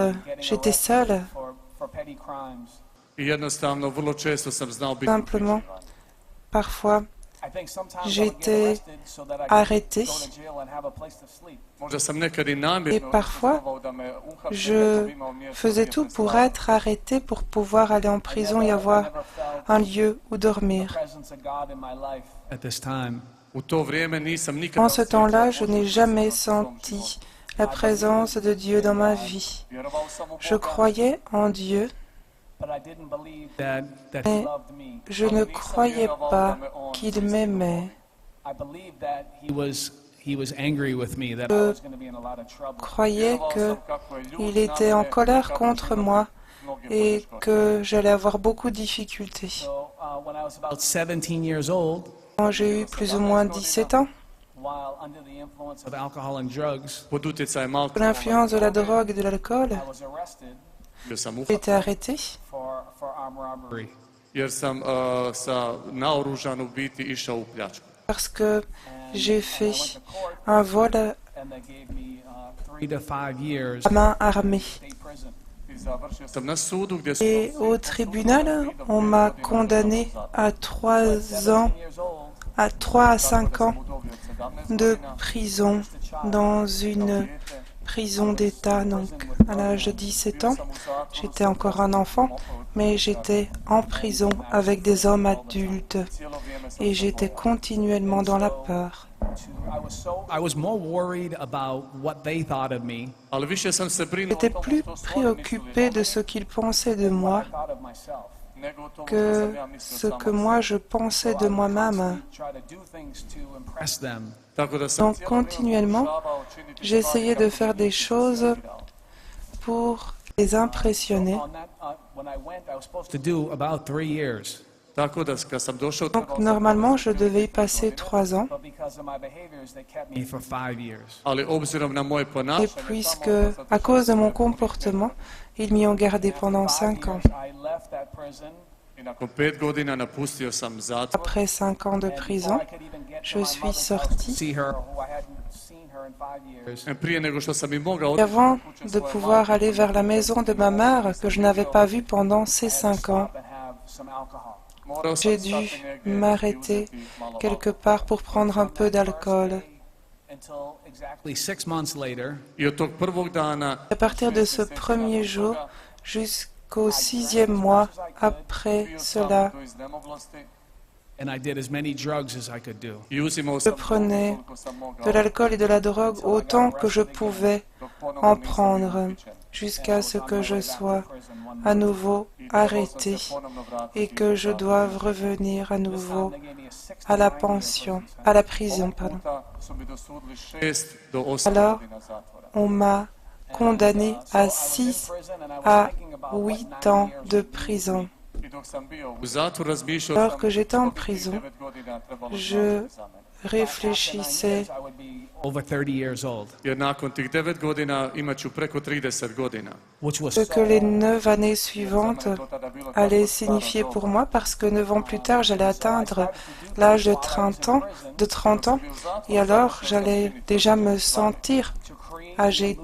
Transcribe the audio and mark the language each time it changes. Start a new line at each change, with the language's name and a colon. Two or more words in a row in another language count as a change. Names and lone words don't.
French: J'étais seule.
English: For petty crimes.
Croatian: I jednostavno vrlo često sam znao biti
French: Simplement,
Croatian: uhićen.
French: Parfois, j'étais arrêté
Croatian: Možda sam nekad i namjerno
French: et parfois,
Croatian: izazvao da me uhapse,
French: je
Croatian: neko bi imao mjesto
French: faisais
Croatian: gdje
French: tout pour
Croatian: prespavati.
French: être arrêté pour pouvoir aller en prison et avoir un lieu où dormir.
English: At this time,
Croatian: U to vrijeme nisam nikada
French: En ce temps-là, je
Croatian: osjećao
French: n'ai
Croatian: Božju
French: jamais
Croatian: prisutnost u svom
French: senti
Croatian: životu.
French: la présence de Dieu dans ma vie.
Croatian: Vjerovao sam u
French: Je
Croatian: Boga,
French: croyais en Dieu,
English: that
French: mais je ne croyais pas qu'il m'aimait.
English: he was angry with me, that
French: Je croyais
Croatian: vjerovao sam kako je ljud
French: qu'il était en
Croatian: na mene,
French: colère
Croatian: kako
French: contre
Croatian: će
French: moi
Croatian: mnoge
French: et
Croatian: poteškoće.
French: que j'allais avoir beaucoup de difficultés.
English: about 17 years old,
French: Quand j'ai eu plus ou moins 17 ans,
English: of alcohol and drugs,
Croatian: Pod utjecajem
French: sous
Croatian: alkohola
French: l'influence de la drogue et de l'alcool,
Croatian: bio sam
French: j'ai
Croatian: uhapšen
French: été arrêté
English: robbery.
Croatian: jer sam sa naoružan u biti išao u pljačku.
French: parce que j'ai fait un vol
English: 3 to 5 years
French: à main armée.
Croatian: I završio sam na sudu gdje su
French: Et au tribunal, on m'a condamné à 3 ans, à 3 à 5 ans de prison dans une prison d'État. Donc, à l'âge de 17 ans, j'étais encore un enfant, mais j'étais en prison avec des hommes adultes et j'étais continuellement dans la peur.
English: I was more worried about what they thought of me
Croatian: Ali više sam se brinuo o
French: J'étais
Croatian: tome
French: plus
Croatian: što su oni mislili
French: préoccupé de ce qu'ils pensaient de moi
Croatian: nego o tome što
French: que
Croatian: sam ja mislio
French: ce
Croatian: sam
French: que
Croatian: o
French: moi
Croatian: sebi.
French: je pensais de moi-même.
English: impress them.
Croatian: Tako da sam
French: Donc
Croatian: cijelo vrijeme
French: continuellement,
Croatian: pokušavao činiti
French: j'essayais
Croatian: stvari
French: de
Croatian: kako
French: faire
Croatian: bi
French: des
Croatian: njih
French: choses
Croatian: zadovoljavao.
French: pour les impressionner.
English: To do about 3 years.
Croatian: Tako da kad sam došao
French: Donc normalement, je devais y passer 3 ans.
English: Me for 5 years.
Croatian: ali obzirom na moje
French: Et
Croatian: ponašanje
French: puisque, à cause de mon comportement, ils m'y ont gardé pendant 5 ans.
Croatian: i nakon 5 godina napustio sam zatvor.
French: Après 5 ans de prison, je suis sorti.
English: See her
Croatian: Prije nego što sam i mogao
French: Et avant de pouvoir aller vers la maison de ma mère, que je n'avais pas vue pendant ces 5 ans,
Croatian: morao sam
French: j'ai dû
Croatian: stati negdje i
French: m'arrêter
Croatian: uzeti malo
French: quelque part pour prendre un peu d'alcool.
English: exactly 6 months later,
Croatian: I od tog prvog dana
French: À partir de ce premier jour jusqu'au 6e mois après
Croatian: bio sam
French: cela,
Croatian: do iznemoglosti
English: and I did as many drugs as I could do.
Croatian: i uzimao
French: je
Croatian: sam
French: prenais
Croatian: koliko sam mogao
French: de l'alcool et de la drogue autant que je pouvais
Croatian: dok ponovno
French: en
Croatian: nisam bio
French: prendre
Croatian: uhićen.
French: jusqu'à ce que je sois à nouveau
Croatian: I trebao sam
French: arrêté
Croatian: se ponovno vratiti
French: et que je
Croatian: u zatvor.
French: doive revenir à nouveau à la pension, à la prison,
Croatian: Ovog
French: pardon.
Croatian: puta su mi dosudili 6 do 8
French: Alors,
Croatian: godina zatvora.
French: On m'a condamné à 6 à 8 ans de prison.
Croatian: I dok sam bio u zatvoru razmišljao
French: Alors
Croatian: sam
French: que j'étais en
Croatian: što bi tih
French: prison,
Croatian: 9 godina trebalo
French: je
Croatian: značiti za mene.
French: réfléchissais
English: Over 30 years old,
Croatian: Jer nakon tih 9 godina imat ću preko 30 godina.
English: which was
French: ce que les 9 années suivantes allaient signifier pour moi parce que 9 ans plus tard, j'allais atteindre l'âge de 30 ans et alors j'allais déjà me sentir âgé.